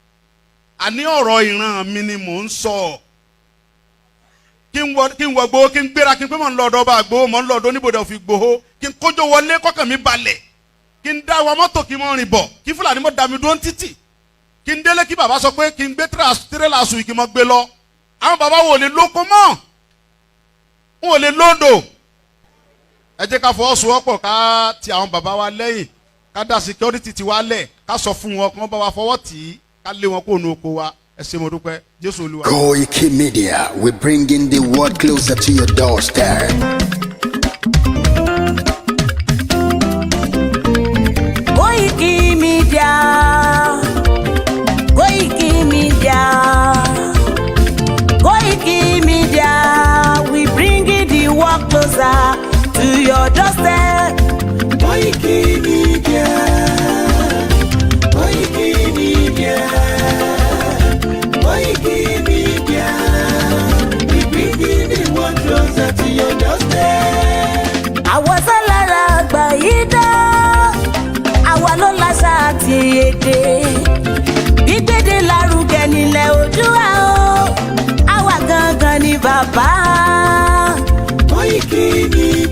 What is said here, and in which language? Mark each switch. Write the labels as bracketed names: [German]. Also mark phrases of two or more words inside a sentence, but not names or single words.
[Yoruba] àní ọ̀rọ̀ ìran mi ni mò ń sọ kí n wọ gbowó kí n gbéra kí n pé mò ń lọ ọ̀dọ̀ ọba gbowó mò ń lọ ọ̀dọ̀ oníbodè òfin gbowó kí n kójó wọlé kọ́kàn mi balẹ̀ kí n dá wa mọ́tò kí n mọ́ rìn bọ̀ kí Fúlàní mọ́ dá mi dúró títì kí n délé kí bàbá sọ pé kí n gbé tírélà sùn kí n mọ́ gbé lọ àwọn bàbá wo lè lóko mọ́ wọn ò lè lóńdò ẹ jẹ́ ká fọwọ́sowọ́pọ̀ ká ti àwọn bàbá wa lẹ́yìn ká dá security ti wa lẹ̀ ká sọ fún wọn kí wọ́n bá wa fọwọ́ tì í ká lé wọn kó nu oko wa ẹ ṣé mo dúpẹ́ Jésù Olúwa. [English] Koiki Media, we're bringing the world closer to your doorstep. Koiki Media, Koiki Media, Koiki Media, we bringing the world closer to your doorstep. Koiki Media, Koiki Media, Koiki Media, we bringing the world closer to your doorstep. [Yoruba] Àwọn sálára àgbà yìí dá, àwa ló láṣà àti èdè. Gbígbédè lárugẹ nílẹ̀ Oòduà o, àwa gangan ni bàbá. Koiki Media.